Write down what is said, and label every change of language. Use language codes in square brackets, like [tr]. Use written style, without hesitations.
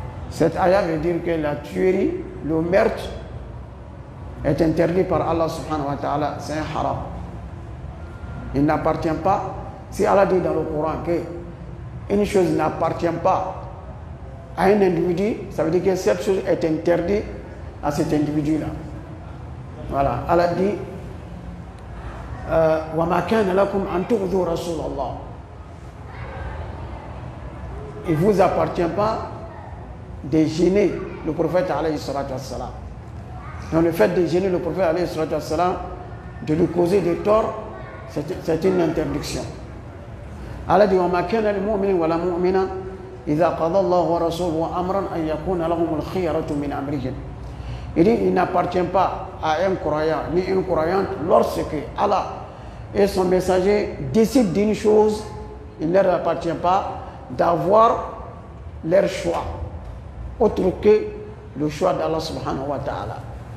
[fr] Cette ayah veut dire que la tuerie, le meurtre est interdit par Allah subhanahu wa ta'ala, c'est un haram. Il n'appartient pas, si Allah dit dans le Coran qu'une chose n'appartient pas à un individu, ça veut dire que cette chose est interdite à cet individu-là. Voilà, Allah dit [ar] وَمَا كَانَ لَكُمْ أَن تُؤْذُوا رَسُولَ اللَّهِ. [fr] Il ne vous appartient pas de gêner le prophète alayhi salatu wassalam. Donc le fait de gêner le prophète alayhi salatu wassalam, de lui causer des torts, c'est une interdiction. Allah dit [ar] وَمَا كَانَ لِلْمُؤْمِنِ وَلَا مُؤْمِنَةٍ إِذَا قَضَى اللَّهُ وَرَسُولُهُ أَمْرًا أَن يَكُونَ لَهُمُ الْخِيَرَةُ مِنْ أَمْرِهِمْ. [fr] Il dit il n'appartient pas à un croyant ni une croyante lorsque Allah et son messager décident d'une chose, il ne leur appartient pas d'avoir leur choix autre que le choix d'Allah subhanahu wa ta'ala.